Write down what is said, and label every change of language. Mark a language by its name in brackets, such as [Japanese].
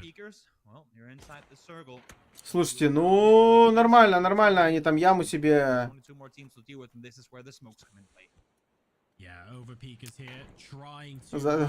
[English] peekers, well, you're inside the circle. [Russian] Слушайте, ну, нормально, нормально. Они там яму себе... [English] Only two more teams to deal with, and this is where the smokes come in play. Yeah, over peekers here, trying to,